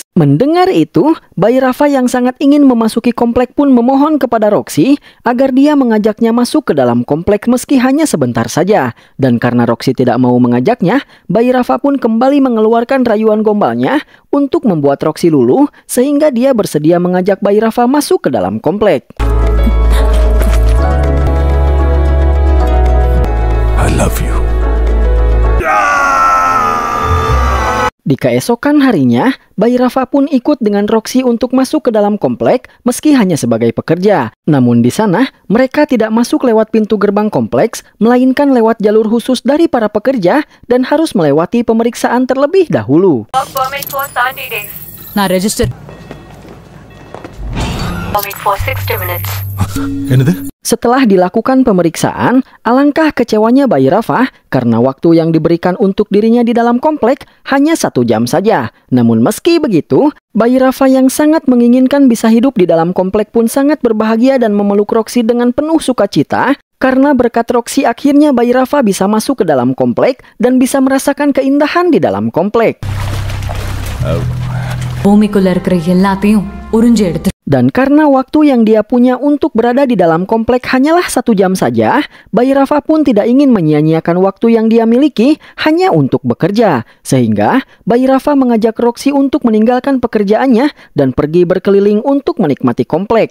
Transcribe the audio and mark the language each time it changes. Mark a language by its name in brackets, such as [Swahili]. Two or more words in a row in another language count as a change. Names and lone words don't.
[Indonesian] Mendengar itu, bayi Rafa yang sangat ingin memasuki komplek pun memohon kepada Roxy agar dia mengajaknya masuk ke dalam komplek meski hanya sebentar saja. Dan karena Roxy tidak mau mengajaknya, bayi Rafa pun kembali mengeluarkan rayuan gombalnya untuk membuat Roxy luluh sehingga dia bersedia mengajak bayi Rafa masuk ke dalam komplek. [English] I love you. [Indonesian] Di keesokan harinya, Bayi Rafa pun ikut dengan Roxy untuk masuk ke dalam komplek meski hanya sebagai pekerja. Namun di sana, mereka tidak masuk lewat pintu gerbang kompleks, melainkan lewat jalur khusus dari para pekerja dan harus melewati pemeriksaan terlebih dahulu. [English] Work permit for 30 days. [Tamil] நான் ரெஜிஸ்டர் [English] Permit for 60 minutes. [Tamil] என்னது? [Indonesian] Setelah dilakukan pemeriksaan, alangkah kecewanya Bayi Rafa karena waktu yang diberikan untuk dirinya di dalam komplek hanya 1 jam saja. Namun meski begitu, Bayi Rafa yang sangat menginginkan bisa hidup di dalam komplek pun sangat berbahagia dan memeluk Roxy dengan penuh sukacita. Karena berkat Roxy akhirnya Bayi Rafa bisa masuk ke dalam komplek dan bisa merasakan keindahan di dalam komplek. [Tamil] பூமிக்குள்ள இருக்கிற எல்லாத்தையும் உறிஞ்சி எடுத்து [Indonesian] Dan karena waktu yang dia punya untuk berada di dalam komplek hanyalah 1 jam saja, Bayi Rafa pun tidak ingin menyia-nyiakan waktu yang dia miliki hanya untuk bekerja. Sehingga Bayi Rafa mengajak Roxy untuk meninggalkan pekerjaannya dan pergi berkeliling untuk menikmati komplek.